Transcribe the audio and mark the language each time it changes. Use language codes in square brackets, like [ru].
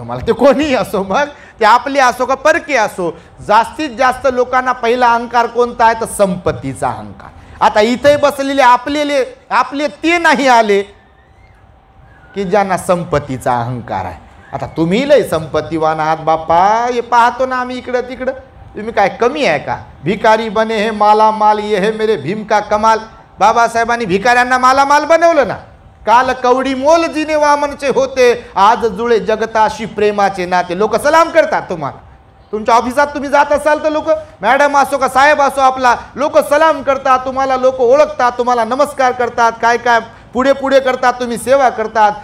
[mr] तुम्हाला ते कोणीही असो, मग ते आपले असो का परके असो, जास्तीत जास्त लोकांना पहिला अहंकार कोणता आहे तर संपत्तीचा अहंकार. आता इथे बसलेले आपले ते नाही आले की ज्यांना संपत्तीचा अहंकार आहे. आता तुम्ही लय संपत्तीवान आहात बापा, हे पाहतो ना आम्ही इकडं तिकडं. तुम्ही काय कमी आहे का? [hi] भिकारी बने हे माला माल, ये है मेरे भीम का कमाल. [mr] बाबासाहेबांनी भिकाऱ्यांना मालामाल बनवलं ना. काल कवडी मोल जिने वामनचे होते, आज जुळे जगताशी प्रेमाचे नाते. लोक सलाम करतात तुम्हाला. तुमच्या ऑफिसात तुम्ही जात असाल तर लोक, मॅडम असो का साहेब असो आपला, लोक सलाम करतात तुम्हाला, लोक ओळखतात तुम्हाला, नमस्कार करतात, काय काय पुढे पुढे करतात, तुम्ही सेवा करतात.